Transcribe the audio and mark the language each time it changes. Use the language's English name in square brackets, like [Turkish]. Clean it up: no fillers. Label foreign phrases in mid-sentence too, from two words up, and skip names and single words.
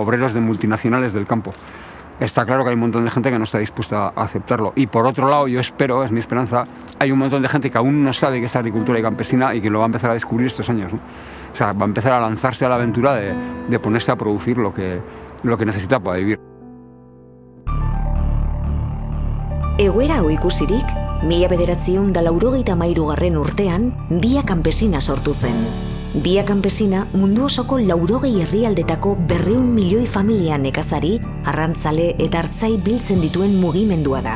[Spanish] Obreros de multinacionales del campo. Está claro que hay un montón de gente que no está dispuesta a aceptarlo. Y por otro lado, yo espero, es mi esperanza, hay un montón de gente que aún no sabe qué es agricultura y campesina y que lo va a empezar a descubrir estos años, ¿no? O sea, va a empezar a lanzarse a la aventura de ponerse a producir lo que necesita para vivir. [Basque] Egoera hau ikusirik, 1983 urtean, Via Campesina sortu zen. Via Campesina mundu osoko 80 herrialdetako 200 milioi familia nekazari, arrantzale eta artzai biltzen dituen mugimendua da.